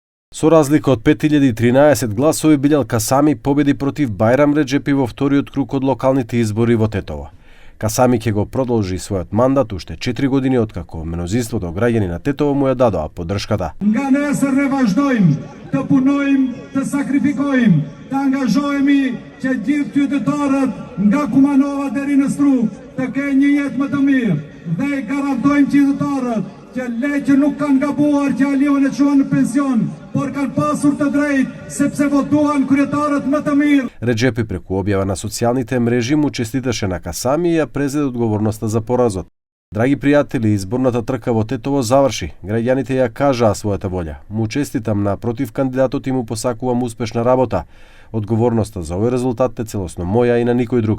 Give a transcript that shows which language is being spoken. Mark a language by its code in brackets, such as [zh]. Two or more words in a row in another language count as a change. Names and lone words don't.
[mk] Со разлика од 5013 гласови Билјал Касами победи против Байрам Реджепи во вториот круг од локалните избори во Тетово. Касами ќе го продолжи својот мандат уште 4 години откако мнозинството граѓани на Тетово му ја дадоа поддршката. [sq] Nga nesër ne vazhdojmë të punojmë, të sakrifikohemi, të angazhohemi që gjithë qytetarët nga Kumanova deri në Struk të kenë një jetë më të mirë dhe i garantojmë qytetarët që leqë nuk kanë gabuar që alion e çuan në pension, por kanë pasur të drejtë sepse votuan kryetarët më të mirë. [mk] Реджепи преку објава на социјалните мрежи му честиташе на Касами и ја презеде одговорноста за поразот. Драги пријатели, изборната трка во Тетово заврши. Граѓаните ја кажаа својата волја. Му честитам на против кандидатот и му посакувам успешна работа. Одговорноста за овој резултат е целосно моја и на никој друг.